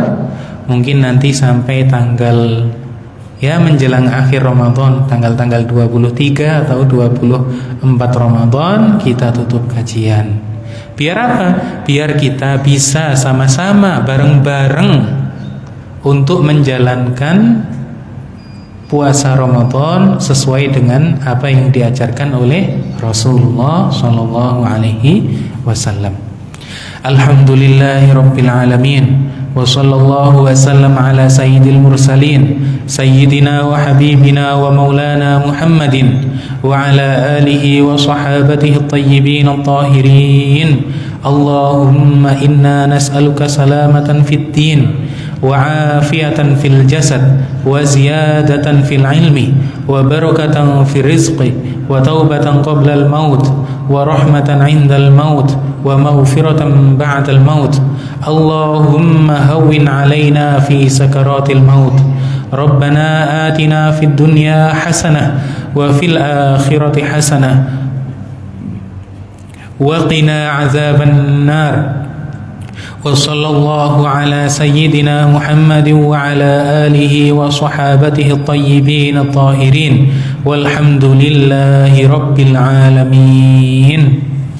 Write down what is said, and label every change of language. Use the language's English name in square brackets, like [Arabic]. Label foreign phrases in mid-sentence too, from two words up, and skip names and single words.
[Indonesian] Mungkin nanti sampai tanggal menjelang akhir Ramadan, tanggal 23 atau 24 Ramadan kita tutup kajian. Biar apa? Biar kita bisa sama-sama bareng-bareng untuk menjalankan puasa Ramadan sesuai dengan apa yang diajarkan oleh Rasulullah [Arabic] صلى الله عليه وسلم. الحمد لله رب العالمين. وصلى الله وسلم على سيد المرسلين سيدنا وحبيبنا ومولانا محمد وعلى آله وصحابته الطيبين الطاهرين. اللهم إنا نسألك سلامة في الدين وعافية في الجسد وزيادة في العلم وبركة في الرزق وتوبة قبل الموت ورحمة عند الموت ومغفرة بعد الموت. اللهم هون علينا في سكرات الموت. ربنا آتنا في الدنيا حسنة وفي الآخرة حسنة وقنا عذاب النار. وصلى الله على سيدنا محمد وعلى آله وصحابته الطيبين الطاهرين والحمد لله رب العالمين.